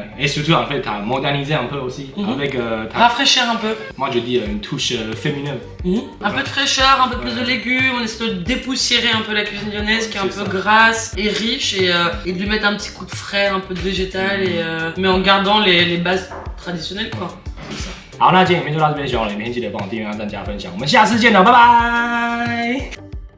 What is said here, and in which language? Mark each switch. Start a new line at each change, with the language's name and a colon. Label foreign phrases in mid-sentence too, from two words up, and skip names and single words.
French: Et surtout, en fait, t'as modernisé un peu aussi avec Rafraîchir un peu. moi je dis une touche féminine. Un peu de fraîcheur, un peu plus de légumes, on essaie de dépoussiérer un peu la cuisine lyonnaise qui est un C'est peu ça. grasse et riche et de lui mettre un petit coup de frais, un peu de végétal mais en gardant les bases traditionnelles quoi.
Chinese: 好，那今天影片就到这边，喜欢我的影片记得帮我订阅、按赞、加分享，我们下次见了，拜拜。